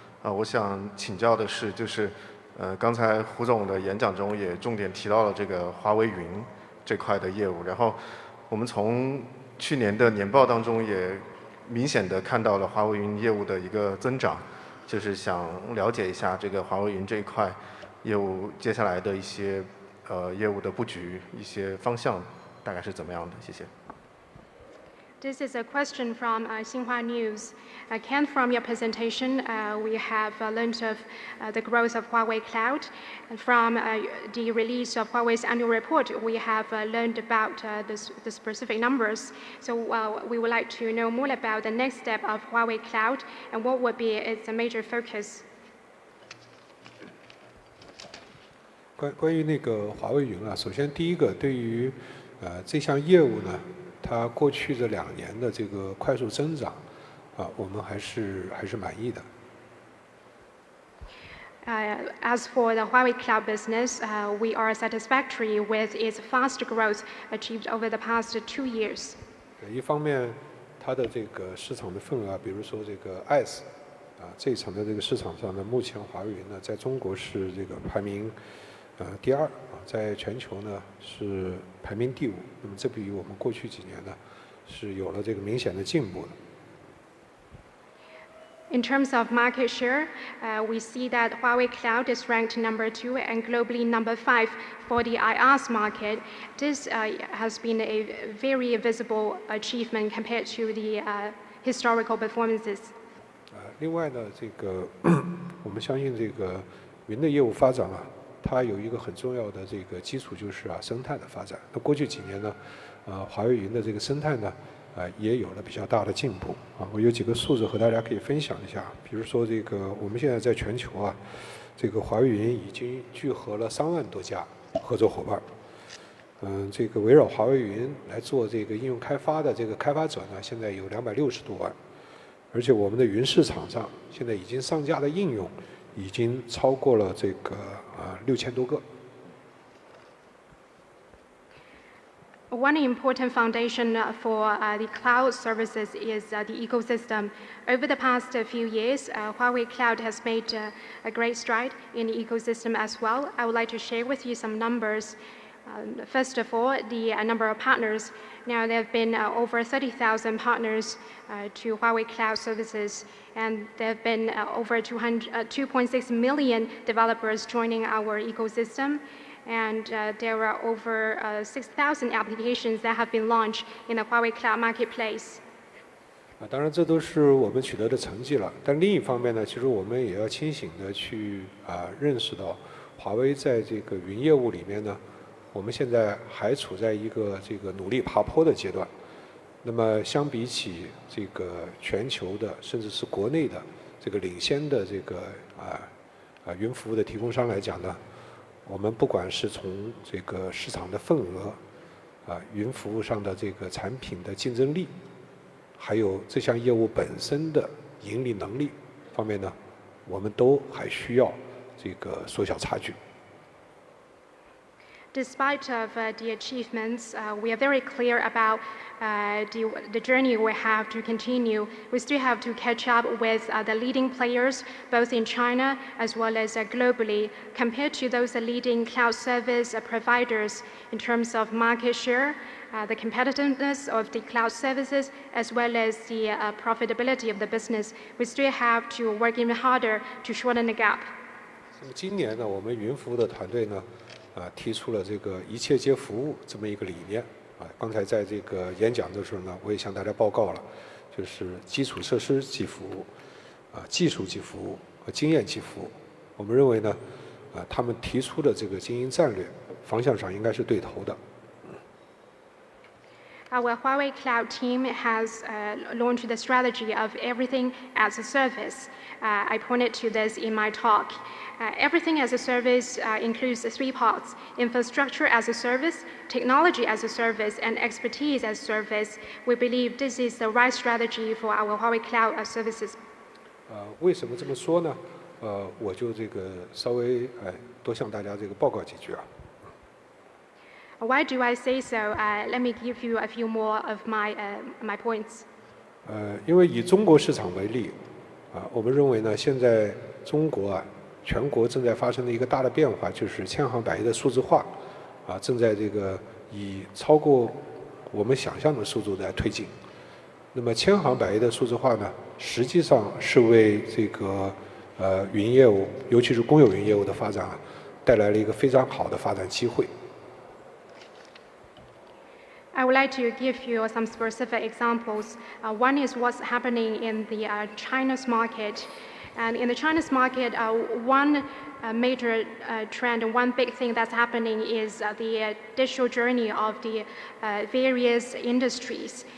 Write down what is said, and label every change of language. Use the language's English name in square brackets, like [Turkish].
[Chinese] 我想请教的是，刚才胡总的演讲中也重点提到了这个华为云这块的业务，然后我们从去年的年报当中也明显的看到了华为云业务的一个增长，就是想了解一下这个华为云这一块业务接下来的一些业务的布局、一些方向大概是怎么样的？谢谢。 [English] This is a question from Xinhua News. Ken, from your presentation, we have learned of the growth of Huawei Cloud. And from the release of Huawei's annual report, we have learned about the specific numbers. So we would like to know more about the next step of Huawei Cloud and what would be its major focus. [Chinese] 关于那个华为云啊，首先第一个，对于这项业务呢，它过去这2年的这个快速增长，我们还是满意的。 [English] As for the Huawei Cloud business, we are satisfactory with its fast growth achieved over the past 2 years. [Chinese] 一方面，它的这个市场的份额，比如说这个 IaaS，这一层的这个市场上呢，目前华为云呢，在中国是这个排名第2，在全球呢是排名第5。那么这比我们过去几年呢，是有了这个明显的进步的。 [English] In terms of market share, we see that Huawei Cloud is ranked number 2 and globally number 5 for the IaaS market. This has been a very visible achievement compared to the historical performances. [Chinese] 另外呢，这个我们相信这个云的业务发展啊，它有一个很重要的这个基础，就是生态的发展。那过去几年呢，华为云的这个生态呢，也有了比较大的进步我有几个数字和大家可以分享一下。比如说这个我们现在在全球这个华为云已经聚合了3万多家合作伙伴。这个围绕华为云来做这个应用开发的这个开发者呢，现在有260多万，而且我们的云市场上现在已经上架的应用已经超过了这个6000多个。 [English] One important foundation for the cloud services is the ecosystem. Over the past few years, Huawei Cloud has made a great stride in the ecosystem as well. I would like to share with you some numbers. First of all, the number of partners. Now there have been over 30,000 partners to Huawei Cloud services, and there have been over 2.6 million developers joining our ecosystem. And there are over 6,000 applications that have been launched in the Huawei Cloud Marketplace. [Chinese] 当然这都是我们取得的成绩了，但另一方面呢，其实我们也要清醒的去认识到，华为在这个云业务里面呢，我们现在还处在一个这个努力爬坡的阶段。那么相比起这个全球的甚至是国内的这个领先的这个云服务的提供商来讲呢，我们不管是从这个市场的份额云服务上的这个产品的竞争力，还有这项业务本身的盈利能力方面呢，我们都还需要这个缩小差距。 [English] Despite of the achievements, we are very clear about the journey we have to continue. We still have to catch up with the leading players, both in China as well as globally, compared to those leading cloud service providers in terms of market share, the competitiveness of the cloud services, as well as the profitability of the business. We still have to work even harder to shorten the gap. [Chinese] 那么今年呢，我们云服务的团队呢，提出了这个一切皆服务这么一个理念刚才在这个演讲的时候呢，我也向大家报告了，就是基础设施即服务，技术即服务和经验即服务。我们认为呢，他们提出的这个经营战略方向上应该是对头的。 [English] Our Huawei Cloud team has launched the strategy of everything as a service. I pointed to this in my talk. Everything as a service includes 3 parts: infrastructure as a service, technology as a service, and expertise as a service. We believe this is the right strategy for our Huawei Cloud services. [Chinese] 为什么这么说呢？我就这个稍微多向大家这个报告几句啊。 [English] Why do I say so? Let me give you a few more of my points. [Chinese] 因为以中国市场为例，我们认为呢，现在中国全国正在发生的一个大的变化，就是千行百业的数字化，正在这个以超过我们想象的速度在推进。那么千行百业的数字化呢，实际上是为这个云业务，尤其是公有云业务的发展带来了一个非常好的发展机会。 [English] I would like to give you some specific examples. One is what's happening in the China's market. And in the Chinese market, one major trend, one big thing that's happening is the digital journey of the various industries.